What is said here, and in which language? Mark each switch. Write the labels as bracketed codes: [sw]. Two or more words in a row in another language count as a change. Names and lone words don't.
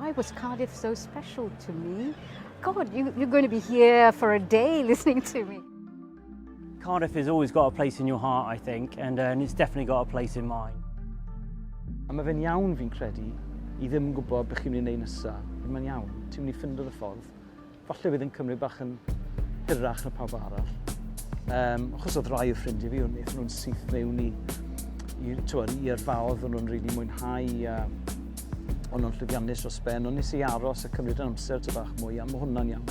[en] was Cardiff so special to me? God, you're going to be here for a day listening to me. Cardiff has always got a place in your heart, I think, and it's definitely got a place in mine. [cy] A mae fe'n iawn fi'n credu I ddim yn gwybod beth chi'n mynd i wneud nesaf. Mae'n iawn, ti'n mynd I ffindio y ffordd. Falle bydd yn cymryd bach yn hirach na pawb arall. Achos oedd rai o ffrindiau fi, wnaethon nhw'n syth mewn i'r fawdd, o'n nhw'n rili mwynhau, o'n nhw'n llwyddiannus dros ben, o'n nes I aros a cymryd yn amser ty bach mwy, a mae hwnna'n iawn.